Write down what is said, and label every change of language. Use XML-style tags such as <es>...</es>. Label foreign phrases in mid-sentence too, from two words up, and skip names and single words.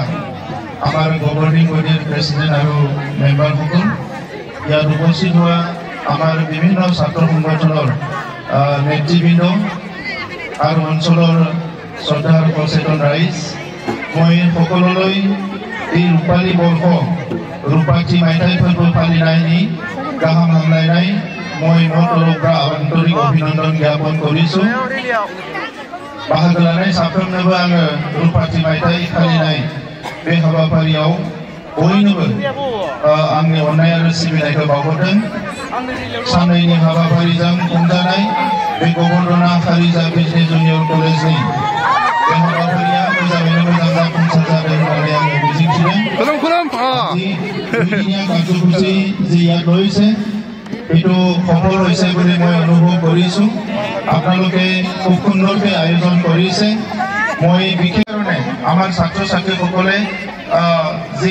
<as>আমাৰ</as> <en>governing body president</en> <as>আৰু মেম্বাৰসকল ইয়াত উপস্থিত হোৱা আমাৰ বিভিন্ন ছাত্ৰ সংগঠনৰ নেতৃবৃন্দ আৰু অঞ্চলৰ শ্ৰদ্ধাৰ সচেতন ৰাইজ মই সকলোলৈ এই ৰূপালী বৰ্ষ</as> <brx>रुपाक्षि मायथाइ फर्ब फालिनायनि गाहाम हामलायनाय</brx> <as>মই নতৰপৰা আন্তৰিক অভিনন্দন জ্ঞাপন কৰিছোঁ</as> <brx>बाहागो लानाय साफ्रोमनोबो आङो रुपाथि मायथाइ फालिनाय बे हाबाफारियाव बयनोबो आंनि अननाय आरो सिबिनायखौ बावहरदों साननैनि हाबाफारिजों खुंजानाय बे गबर्नरा खालिजा बिजनि जुनियर कलेजनि बे हाबाफारिया मोजाङैनो मोजां जाफुंसार जादों होननानै आङो मिजिंथिदों</brx> <as>দুইদিনীয়া কাৰ্যসূচী যি ইয়াত লৈছে এইটো সফল হৈছে বুলি মই অনুভৱ কৰিছোঁ আপোনালোকে খুব সুন্দৰকৈ আয়োজন কৰিছে মই বিশেষ কাৰণে আমাৰ ছাত্ৰ ছাত্ৰীসকলে যি</as>